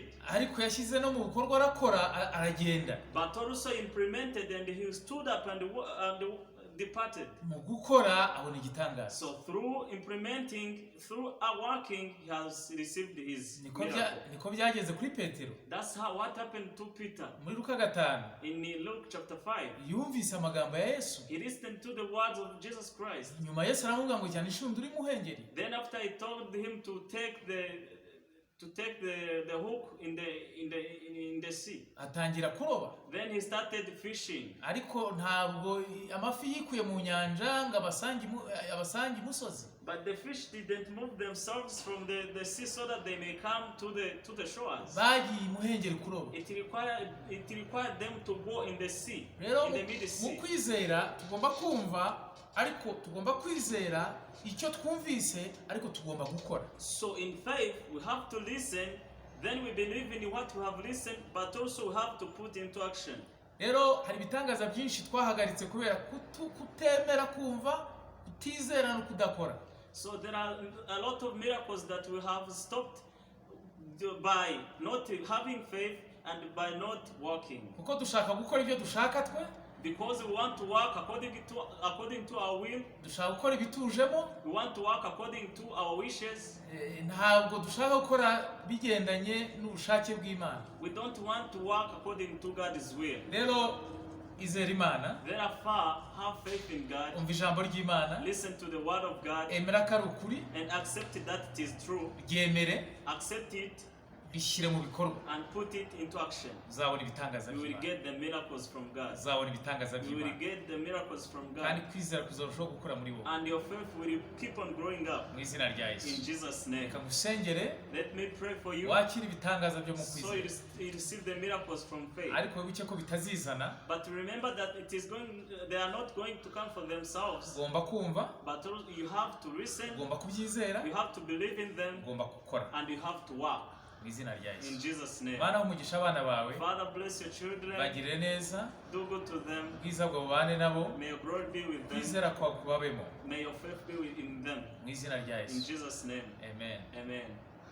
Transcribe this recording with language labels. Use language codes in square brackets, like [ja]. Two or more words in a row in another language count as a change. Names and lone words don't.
[rw] Ariko yashyize no mu bikorwa arakora aragenda. [en] But also implemented, and he stood up and departed. [rw] Mu gukora abona igitangaza. [en] So through implementing, through working, he has received his miracle. [rw] Niko byageze kuri Petero. [en] That's what happened to Peter. [rw] Muri Luka 5. [en] In Luke chapter 5. [rw] Yumvise amagambo ya Yesu. [en] He listened to the words of Jesus Christ. [rw] Nyuma Yesu aramubwira ngo cyane ishundura imuhengeri. [en] Then after he told him to take the hook in the sea. [rw] Atangira kuroba. [en] Then he started fishing. [rw] Ariko ntabwo amafi yikuye mu nyanja ngo abasangi musozi. [en] But the fish didn't move themselves from the sea so that they may come to the shores. [rw] Bagiye imuhengeri kuroba. [en] It required them to go in the sea, Rero in the mid sea. [rw] Mu kwizera tugomba kumva, ariko tugomba kwizera icyo twumvise, ariko tugomba gukora. [en] So in faith we have to listen, then we believe in what we have listened, but also we have to put into action. [rw] Rero hari ibitangaza byinshi twahagaritse kubera kutemera kumva, kutizera no kudakora. [en] So there are a lot of miracles that we have stopped by not having faith and by not working. [rw] Kuko dushaka gukora ibyo dushaka twe. [en] Because we want to work according to our will. [rw] Dushaka gukora ibitujemo. [en] We want to work according to our wishes. [rw] Ntabwo dushaka gukora bigendanye n'ubushake bw'Imana. [en] We don't want to work according to God's will. [rw] Rero izera Imana. [en] Therefore, have faith in God. [rw] Umva ijambo ry'Imana. [en] Listen to the word of God. [rw] Emera ko ari ukuri. [en] And accept that it is true. [rw] Ryemere. [en] Accept it. [rw] Bishyire mu bikorwa. [en] And put it into action. [rw] Uzabona ibitangaza by'Imana. [en] You will get the miracles from God. [rw] Uzabona ibitangaza by'Imana. [en] You will get the miracles from God. [rw] Kandi kwizera kuzarushaho gukura muri wowe. [en] And your faith will keep on growing up. [rw] Mu izina rya Yesu. [en] In Jesus' name. [rw] Reka ngusengere. [en] Let me pray for you. [rw] Wakira ibitangaza byo mu kwizera. [en] So you receive the miracles from faith. [rw] Ariko wibuke ko bitazizana. [en] But remember that they are not going to come for themselves. [rw] Ugomba kumva. [en] But you have to listen. [rw] Ugomba kubyizera. [en] You have to believe in them. [rw] Ugomba gukora. [en] And you have to work. In Jesus' name. [rw] Mana umugisha abana bawe. [en] Father, bless your children. [rw] Bagirire neza. [en] Do good to them. [rw] Bwiza bwo bubane nabo. [en] May your glory be with them. [rw] Kwizera kwawe kubabemo. [en] May your faith be in them. [rw] Mu izina rya Yesu. [en] In Jesus' name. [rw] Amen. [en] Amen.